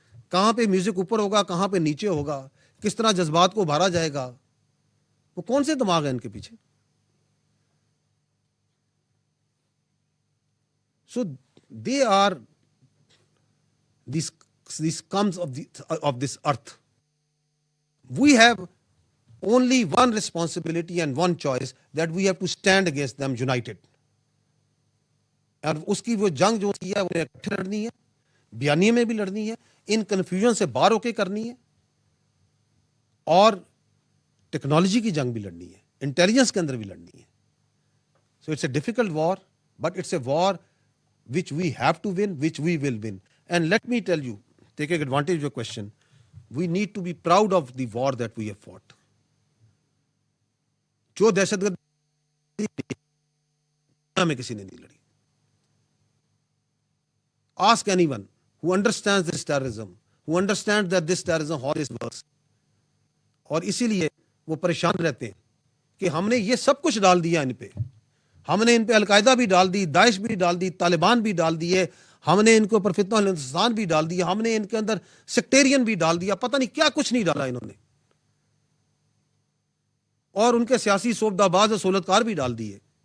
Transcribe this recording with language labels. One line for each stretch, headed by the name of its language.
Urdu: کہاں پہ میوزک اوپر ہوگا، کہاں پہ نیچے ہوگا، کس طرح جذبات کو ابھارا جائے گا، وہ کون سے دماغ ہے ان کے پیچھے؟
English: So they are these scums of this earth. We have only one responsibility and one choice, that we have to stand against them united.
Urdu: اور اس کی وہ جنگ جو ہے وہ اکٹھے لڑنی ہے, بیانیے میں بھی لڑنی ہے, ان کنفیوژن سے باہر ہو کے کرنی ہے, اور ٹیکنالوجی کی جنگ بھی لڑنی ہے, انٹیلیجنس کے اندر بھی لڑنی ہے.
English: So it's a difficult war, but it's a war which we have to win, which we will win. And let me tell you, taking advantage of your question, we need to be proud of the war that we have fought.
Urdu: جو دہشت گردی میں کسی نے نہیں لڑی.
English: Ask anyone who understands this terrorism, who understands that this terrorism, how this works.
Urdu: اور اسی لیے وہ پریشان رہتے ہیں کہ ہم نے یہ سب کچھ ڈال دیا ان پہ. ہم نے ان پہ القاعدہ بھی ڈال دی, داعش بھی ڈال دی, طالبان بھی ڈال دیے, ہم نے ان کے اوپر فتنہ الانسان بھی ڈال دیا, ہم نے ان کے اندر سیکٹیرین بھی ڈال دیا, پتہ نہیں کیا کچھ نہیں ڈالا انہوں نے, اور ان کے سیاسی سوبدہ باز و سہولتکار بھی ڈال دیے.